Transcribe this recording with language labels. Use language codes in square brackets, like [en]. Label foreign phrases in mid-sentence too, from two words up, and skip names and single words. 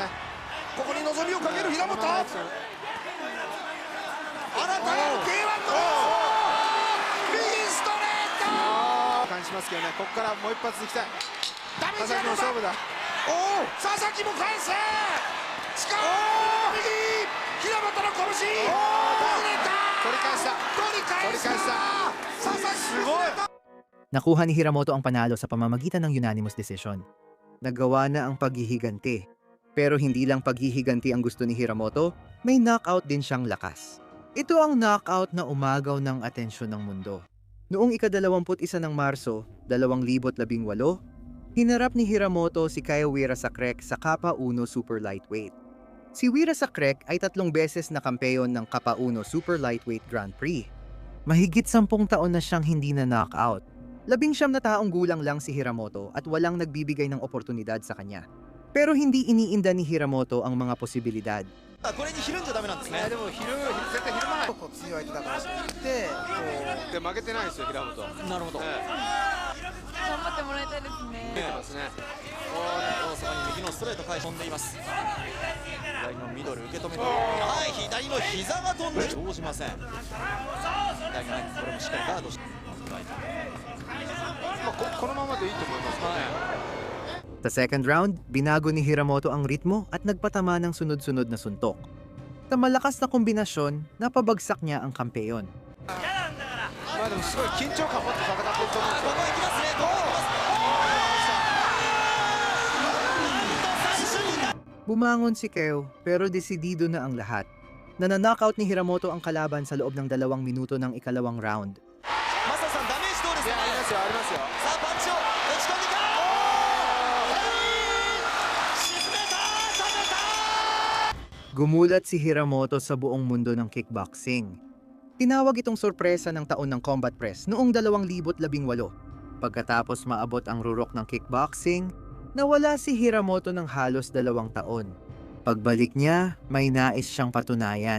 [ja] ここに望みをかける平本。新たなる K1 の右ストレート。感じますけどね、ここからもう一発いきたい。ダメージ佐々木の勝負だ。佐々木も返す。力右平本の拳。取り返した。取り返した佐々木すごい。 [tl] Nakuha ni Hiramoto ang panalo sa pamamagitan ng [en] unanimous decision. [tl] Nagawa na ang paghihiganti. Pero hindi lang paghihiganti ang gusto ni Hiramoto, may knockout din siyang lakas. Ito ang knockout na umagaw ng atensyon ng mundo. Noong ika-21 ng Marso, 2018, hinarap ni Hiramoto si Kaya Wirasakrek sa K1 Super Lightweight. Si Wirasakrek ay 3 beses na kampeon ng K1 Super Lightweight Grand Prix. Mahigit 10 taon na siyang hindi na knockout. 19 na taong gulang lang si Hiramoto at walang nagbibigay ng oportunidad sa kanya. Pero hindi iniinda ni Hiramoto ang mga posibilidad. [ja] これにひるんじゃダメなんですね。でも絶対ひるまない結構強い相手だからってで負けてないですよ平本。なるほど。頑張ってもらいたいですね。出てますね。大阪に右のストレート返し飛んでいます。左のミドル受け止めて、はい、左の膝が飛んで動じません。左のライン、これもしっかりガードして、このままでいいと思いますよね。 [tl] Sa [en] second round, [tl] binago ni Hiramoto ang ritmo at nagpatama ng sunod-sunod na suntok. Sa malakas na kombinasyon, napabagsak niya ang kampeyon. [ja] まあでもすごい緊張感持って戦ってると思うんですよ。ここ行きますね、ここ行きます。 [tl] Bumangon si Keo pero desidido na ang lahat. Nananockout ni Hiramoto ang kalaban sa loob ng 2 minuto ng ikalawang round. [ja] マサさんダメージどうですかね。ありますよありますよ。さあパンチを打ち込んでいく。沈めた、止めた。 [tl] Gumulat si Hiramoto sa buong mundo ng kickboxing. Tinawag itong sorpresa ng taon ng [en] combat press [tl] noong 2018. Pagkatapos maabot ang rurok ng kickboxing, nawala si Hiramoto ng halos 2 taon. Pagbalik niya, may nais siyang patunayan.